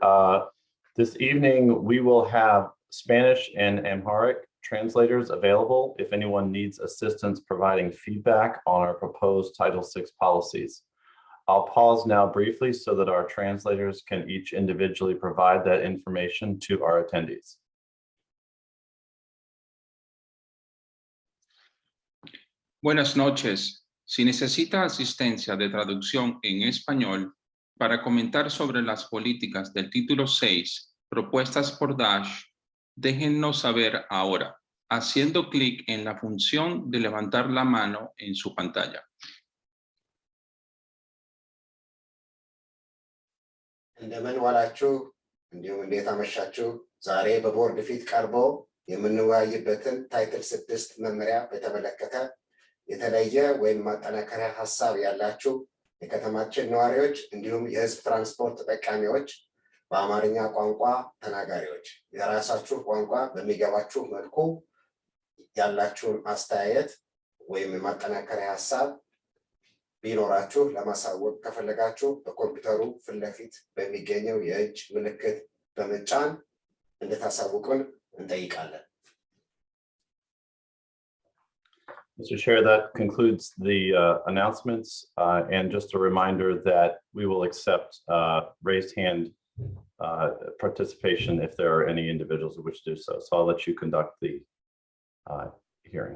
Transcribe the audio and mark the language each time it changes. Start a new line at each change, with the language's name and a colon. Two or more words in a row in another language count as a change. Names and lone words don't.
English: This evening, we will have Spanish and Amharic translators available if anyone needs assistance providing feedback on our proposed Title VI policies. I'll pause now briefly so that our translators can each individually provide that information to our attendees.
Spanish: Buenas noches. Si necesita asistencia de traducción en español para comentar sobre las políticas del título 6 propuestas por Dash, déjennos saber ahora, haciendo clic en la función de levantar la mano en su pantalla.
Amharic: እንደምን ዋላችሁ እንዲሁም እንዴት አመሻችሁ። ዛሬ በቦርድ ፊት ቀርቦ የምንወያይበትን ታይትል 6 መመሪያ በተመለከተ የተለየ ወይም ማጠናከሪያ ሐሳብ ያላችሁ የከተማችን ነዋሪዎች እንዲሁም የህዝብ ትራንስፖርት ተጠቃሚዎች በአማርኛ ቋንቋ ተናጋሪዎች የራሳችሁ ቋንቋ በሚገባችሁ መልኩ ያላችሁን አስተያየት ወይም ማጠናከሪያ ሐሳብ ቢኖራችሁ ለማሳወቅ ከፈለጋችሁ በኮምፒውተሩ ፊት ለፊት በሚገኘው የእጅ ምልክት በመጫን እንድታሳውቁን እንጠይቃለን።
English: Mr. Chair, that concludes the announcements, and just a reminder that we will accept raised hand participation if there are any individuals who wish to do so. So I'll let you conduct the hearing.